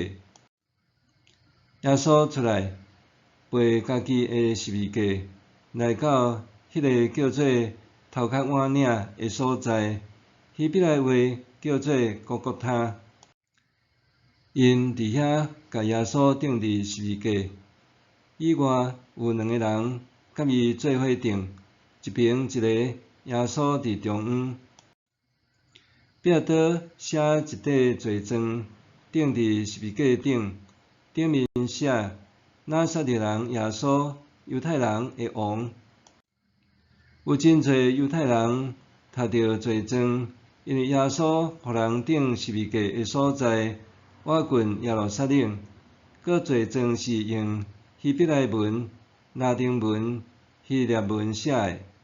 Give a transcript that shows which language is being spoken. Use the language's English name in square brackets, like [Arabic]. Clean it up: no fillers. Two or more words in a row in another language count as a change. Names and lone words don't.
[Min Nan Chinese] 耶稣出来，背家己的十字架，来到迄个叫做头壳碗领的所在，希伯来话叫做各各他。因伫遐甲耶稣钉伫十字架，以外有2个人甲伊做伙顶，一边一个，耶稣伫中央。比拉多写一块罪状，钉伫十字架顶，顶面写：“拿撒勒人耶稣，犹太人的王。” 有真侪犹太人读到罪状，因为耶稣互人钉十字架的所在，我近耶路撒冷，个罪状是用希伯来文、拉丁文、希腊文写的。